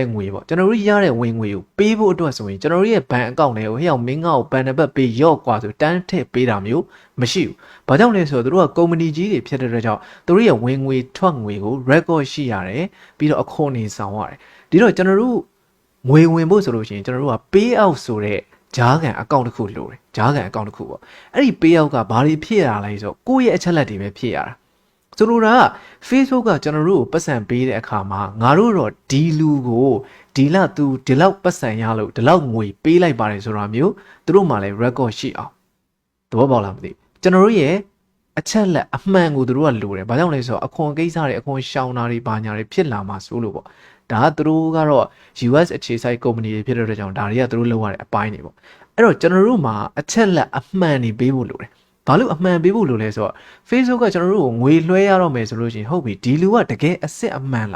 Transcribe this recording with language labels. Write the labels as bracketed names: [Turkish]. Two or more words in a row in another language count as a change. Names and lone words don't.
[Burmese] ငွေပေါ့ကျွန်တော်တို့ရတဲ့ဝင်ငွေကိုပေးဖို့အတွက်ဆိုရင်ကျွန်တော်တို့ရဲ့ဘဏ်အကောင့်ထဲကိုဟဲ့အောင်မင်းငါ့ကိုဘဏ်နံပါတ်ပေးရော့กว่าဆိုတန်းထည့်ပေးတာမျိုး မရှိဘူး။ဘာကြောင့်လဲဆိုတော့တို့ကကုမ္ပဏီကြီးတွေဖြစ်တဲ့အတွက်ကြောင့်တို့ရဲ့ဝင်ငွေထွက်ငွေကို record ရှိရတယ်ပြီးတော့အခွန်နေဆောင်ရတယ်။ဒီတော့ကျွန်တော်တို့ငွေဝင်ဖို့ဆိုလို့ရှိရင်ကျွန်တော်တို့က [English] pay out [Burmese] ဆိုတဲ့ဂျားကန်အကောင့်တစ်ခုလိုတယ်။ဂျားကန်အကောင့်တစ်ခုပေါ့။အဲ့ဒီ [English] pay out [Burmese] ကဘာတွေဖြစ်ရလဲဆိုတော့ကိုယ့်ရဲ့အချက်လက်တွေပဲဖြစ်ရတာ။ဆိုလိုတာက Facebook ကကျွန်တော်တို့ကိုပတ်စံပေးတဲ့အခါမှာငါတို့တော့ဒီလူကိုဒီလသူဒီလောက်ပတ်စံရလို့ဒီလောက်ငွေပေးလိုက်ပါတယ်ဆိုတာမျိုးသူတို့မှလည်း record ရှိအောင် သဘောပေါက်လားမသိကျွန်တော်တို့ရဲ့အချက်လက်အမှန်ကိုသူတို့ကလိုတယ်ဘာကြောင့်လဲဆိုတော့အခွန်ကိစ္စတွေအခွန်ရှောင်တာတွေဘာညာတွေဖြစ်လာမှာစိုးလို့ပေါ့ဒါကသူတို့ကတော့ US အခြေစိုက် company တွေဖြစ်တဲ့အတွက်ကြောင့်ဒါတွေကသူတို့လုပ်ရတဲ့အပိုင်းတွေပေါ့အဲ့တော့ကျွန်တော်တို့မှာအချက်လက်အမှန်တွေပေးဖို့လိုတယ်ဘာလို့အမှန်ပေးဖို့လိုလဲဆိုတော့ Facebook ကကျွန်တော်တို့ကိုငွေလွှဲရတော့မယ်ဆိုလို့ရှိရင်ဟုတ်ပြီဒီလူကတကယ်အစ်စ်အမှန်